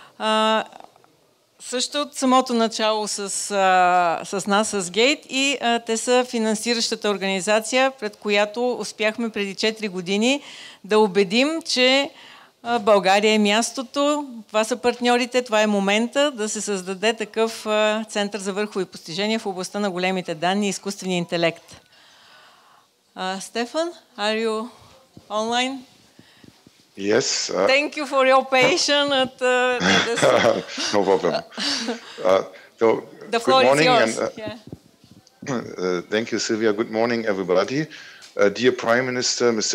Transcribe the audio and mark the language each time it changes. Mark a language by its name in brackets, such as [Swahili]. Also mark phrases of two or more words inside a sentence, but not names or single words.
[Bulgarian] също от самото начало с нас, с Гейт, и те са финансиращата организация, пред която успяхме преди 4 години да убедим, че България е мястото, това са партньорите, това е момента да се създаде такъв център за върхови постижения в областта на големите данни и изкуствения интелект. Стефан, [English] are you online? Yes. Thank you for your patience. No problem. So, the floor is yours. Thank you, Sylvia. Good morning, everybody. Dear Prime Minister, Mr.